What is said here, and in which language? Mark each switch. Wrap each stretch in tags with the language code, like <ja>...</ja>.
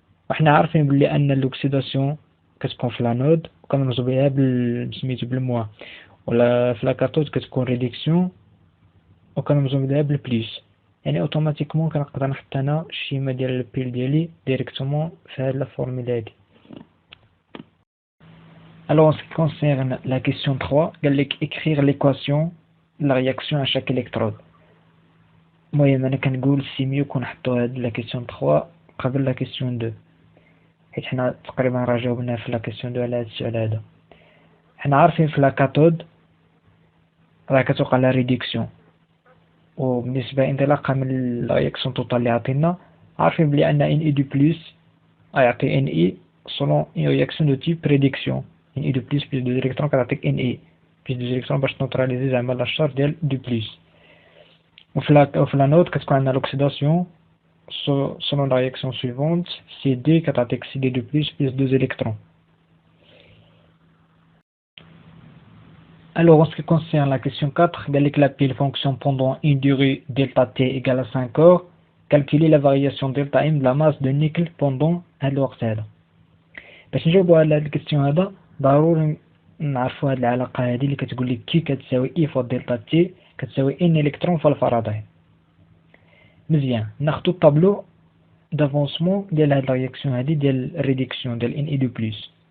<ar>وحنا عارفين بلي ان الاكسيداسيون كتكون في لانود وكنرمزو بها سميتو بالموا، ولا في لاكاثود كتكون ريدكسيون وكنرمزو بها بالبليس. يعني اوتوماتيكمون كنقدر نحط انا الشيما ديال البيل ديالي ديريكتومون في هاد لا فورمولا هادي.</ar> <fr>Alors en ce qui concerne la question 3</fr> <ar>قال لك</ar> <fr>écrire l'équation de la réaction à chaque électrode.</fr> <ar>المهم انا كنقول سي ميو كنحطوا هاد لا كيسيون 3 قبل لا كيسيون 2، حيت حنا تقريبا راه جاوبنا في لا كيسيون 2 على هاد السؤال هذا. حنا عارفين في لا كاثود راه كتوقع لا ريدكسيون، وبالنسبه انطلاقا من لا رياكسيون توتال اللي عطينا عارفين بلي ان اي دو بلس غيعطي ان اي سولون اون رياكسيون دو تيب ريدكسيون. ان اي دو بلس بلس دو الكترون كتعطيك ان اي بلس دو الكترون باش نوتراليزي زعما لا شارج ديال دو بلس. وفي لا نوت كتكون عندنا لوكسيداسيون</ar> <fr>selon la réaction suivante</fr> <ar>CD كتعطيك CD de plus 2 électrons.</ar> <fr>Alors en ce qui concerne la question 4</fr> <ar>قال لك</ar> <fr>la pile fonctionne pendant une durée delta T égale à 5 heures. Calculer la variation delta M de la masse de nickel pendant</fr> <ar>هاد الوقت هذا. باش نجاوبوا على هاد الكيستيون هذا ضروري نعرفوا هاد العلاقه هذه اللي كتقول لك كي كتساوي E فوق دلتا T كتساوي N الكترون في الفاراداي. مزيان ناخدو الطابلو دافونسمون ديال هاد لا رياكسيون هادي ديال الريدكسيون ديال ان اي دو بلس.</ar>